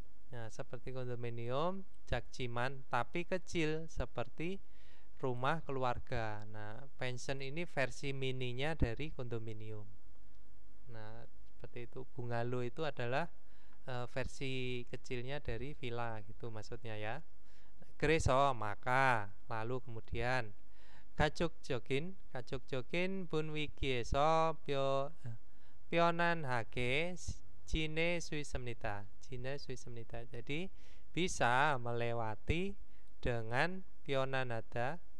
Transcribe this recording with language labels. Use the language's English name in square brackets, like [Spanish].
[Indonesian] Nah, seperti kondominium, jakjiman tapi kecil seperti rumah keluarga. Nah, pension ini versi mininya dari kondominium. Nah, seperti itu. Bungalow itu adalah versi kecilnya dari villa gitu maksudnya ya. [Korean] 그래서 [Indonesian] maka lalu kemudian [Korean] 가족적인 분위기에서 편안하게 지낼 수 있습니다. [Indonesian] Jadi bisa melewati dengan 편안하다.